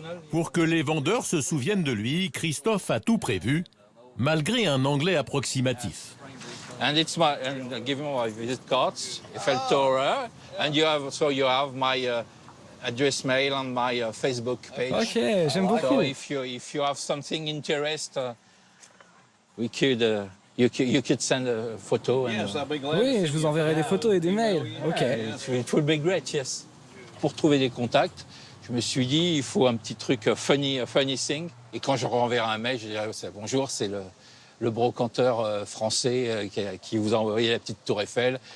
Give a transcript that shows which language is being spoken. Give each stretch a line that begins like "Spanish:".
French: Pour que les vendeurs se souviennent de lui, Christophe a tout prévu, malgré un anglais approximatif.
English: And it's give me my visit cards, Eiffel Tower, and you have my address mail on my Facebook page.
French: Ok, j'aime beaucoup.
English: So if you have something interest, you could send a photo.
French: Oui, je vous enverrai des photos et des mails. Ok.
English: It would be great, yes.
French: Pour trouver des contacts, je me suis dit, il faut un petit truc
English: funny thing.
French: Et quand je renverrai un mail, je dirai, bonjour, c'est le brocanteur français qui vous a envoyé la petite tour Eiffel.